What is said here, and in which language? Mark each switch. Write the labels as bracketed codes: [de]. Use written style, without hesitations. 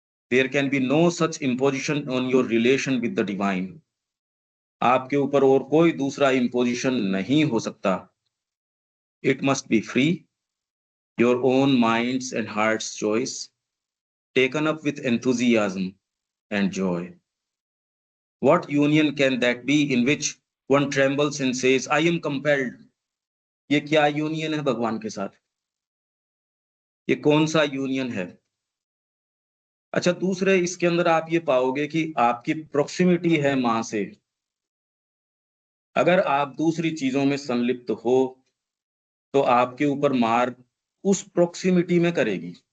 [en] There can be no such imposition on your relation with the divine. [hi] आपके ऊपर और कोई दूसरा इम्पोजिशन नहीं हो सकता। [en] It must be free, your own minds and hearts choice, taken up with enthusiasm and joy. What union can that be in which one trembles and says, I am compelled? [hi] ये क्या union है भगवान के साथ? ये कौन सा union है? अच्छा, दूसरे इसके अंदर आप ये पाओगे कि आपकी प्रोक्सिमिटी है मां से। अगर आप दूसरी चीजों में संलिप्त हो तो आपके ऊपर मार उस प्रोक्सिमिटी में करेगी।